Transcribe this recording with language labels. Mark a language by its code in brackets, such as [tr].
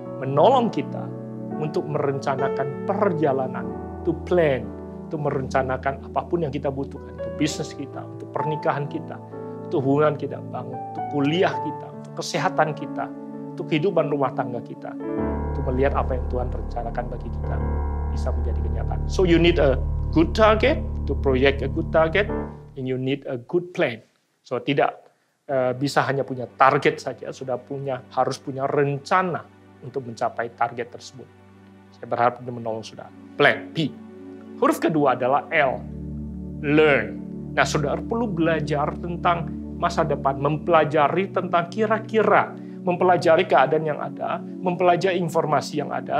[id] Menolong kita untuk merencanakan perjalanan, [en] to plan, [id] untuk merencanakan apapun yang kita butuhkan. Untuk bisnis kita, untuk pernikahan kita, untuk hubungan kita bangun, untuk kuliah kita, untuk kesehatan kita, untuk kehidupan rumah tangga kita. Untuk melihat apa yang Tuhan rencanakan bagi kita bisa menjadi kenyataan. [en] So you need a good target, to project a good target, and you need a good plan. [id] So tidak bisa hanya punya target saja, harus punya rencana untuk mencapai target tersebut. Saya berharap itu menolong saudara. Plan, P. Huruf kedua adalah L, learn. Nah, saudara perlu belajar tentang masa depan, mempelajari tentang kira-kira, mempelajari keadaan yang ada, mempelajari informasi yang ada.